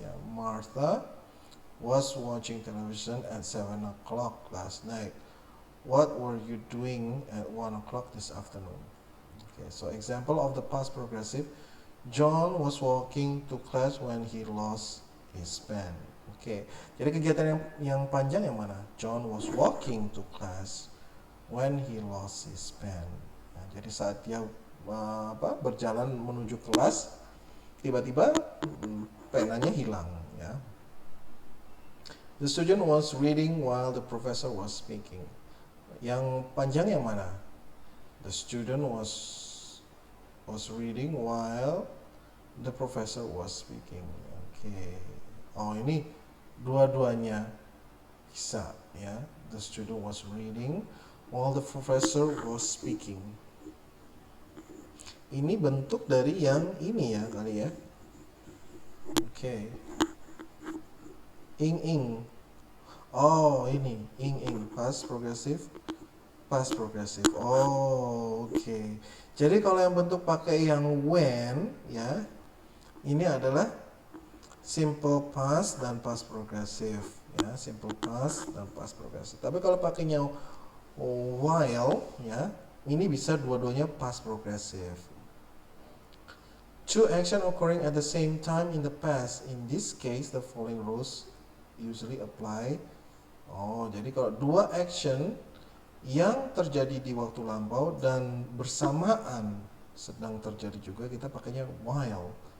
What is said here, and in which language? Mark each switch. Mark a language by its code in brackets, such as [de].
[en] Ya, Martha was watching television at 7 o'clock last night. What were you doing at 1 o'clock this afternoon? Okay, so example of the past progressive. John was walking to class when he lost his pen. [id] Oke, jadi kegiatan yang panjang yang mana? [en] John was walking to class when he lost his pen. [id] Nah, jadi saat dia berjalan menuju kelas, tiba-tiba penanya hilang. Ya. [en] The student was reading while the professor was speaking. [id] Yang panjang yang mana? [en] The student was reading while the professor was speaking. [id] Oke. Oh, ini dua-duanya bisa ya. [en] The student was reading while the professor was speaking. [id] Ini bentuk dari yang ini ya kali ya. Oke. Ing. Oh, ini ing past progressive. Oh, oke. Jadi kalau yang bentuk pakai yang when ya, ini adalah simple past dan past progressive ya, simple past dan past progressive. Tapi kalau pakainya while ya, ini bisa dua-duanya past progressive. [en] Two action occurring at the same time in the past. In this case, the following rules usually apply. [id] Oh, jadi kalau dua action yang terjadi di waktu lampau dan bersamaan sedang terjadi juga, kita pakainya while.